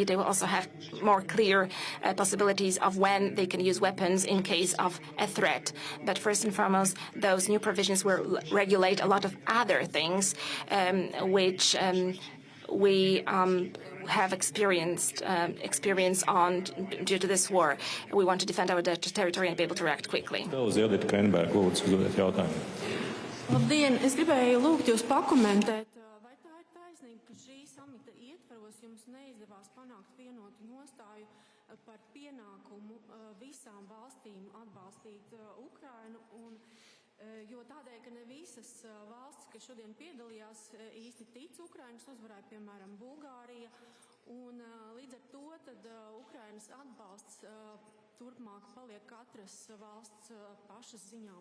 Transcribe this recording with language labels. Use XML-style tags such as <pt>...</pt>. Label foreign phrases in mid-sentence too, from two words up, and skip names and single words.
<en>They will also have more clear possibilities of when they can use weapons in case of a threat. But first and foremost, those new provisions will regulate a lot of other things which we have experience on due to this war. We want to defend our territory and be able to react quickly.</en> <lv>Labdien, es gribēju lūgt jūs pakomentēt, vai tā ir taisnība, ka šī samita ietvaros jums neizdevās panākt vienotu nostāju par pienākumu visām valstīm atbalstīt Ukrainu, jo tādēļ, ka ne visas valstis, kas šodien piedalījās, īsti tic Ukrainas uzvarai, piemēram, Bulgārija, un līdz ar to tad Ukrainas atbalsts turpmāk paliek katras valsts pašas ziņām.</lv>